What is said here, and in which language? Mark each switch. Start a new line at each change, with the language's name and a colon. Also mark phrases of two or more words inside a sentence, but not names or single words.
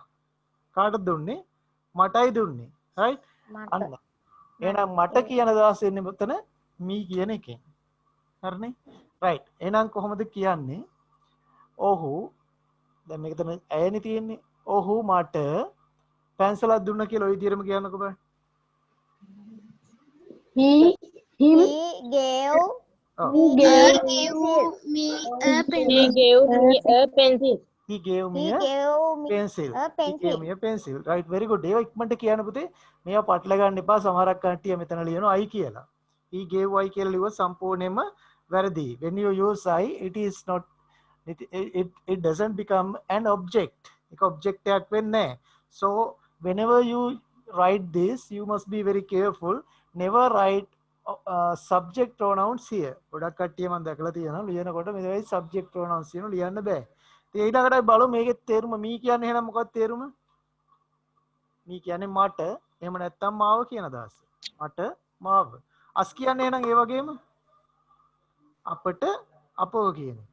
Sinhala: කාටද දුන්නේ? මටයි දුන්නේ. right? අන්න. එහෙනම් මට කියන අදහස එන්නේ මෙතන me කියන එකෙන්. හරිනේ? right. එහෙනම් කොහොමද කියන්නේ? ඔහු දැන් මේක තමයි ඇයනේ තියෙන්නේ. ඔහු මට පැන්සලක් දුන්නා කියලා ওই විදිහටම කියන්නකෝ බෑ.
English: He gave
Sinhala: ඔව්.
English: He gave me a pencil. He gave me a pencil. He gave me a pencil. Right, very good.
Sinhala: ඒවා ඉක්මනට කියන්න පුතේ. මේවා පටල ගන්න එපා. සමහරක් කට්ටිය මෙතන ලියනවා I කියලා.
English: He gave I
Sinhala: කියලා ලියුවොත් සම්පූර්ණයෙන්ම වැරදි.
English: When you use I, it is not it doesn't become an object.
Sinhala: ඒක object එකක් වෙන්නේ නැහැ.
English: So whenever you write this, you must be very careful. Never write subject pronouns here.
Sinhala: ගොඩක් කට්ටිය මම දැකලා තියෙනවා ලියනකොට මේ වගේ
English: subject pronouns
Sinhala: කියන ලියන්න බෑ. ඉතින් ඊළඟට බලමු මේකේ තේරුම. මී කියන්නේ එහෙනම් මොකක්ද තේරුම? මී කියන්නේ මට, එහෙම නැත්නම් මාව කියන අදහස. මට මාව. අස් කියන්නේ එහෙනම් ඒ වගේම අපට අපව කියන එක.